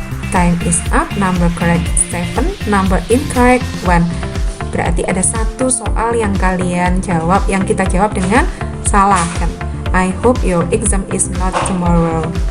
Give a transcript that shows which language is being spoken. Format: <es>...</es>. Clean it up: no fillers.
<en>Time is up, number correct 7, number incorrect 1.</en> <id>Berarti ada satu soal yang kalian jawab, yang kita jawab dengan salah kan.</id> <en>I hope your exam is not tomorrow.</en>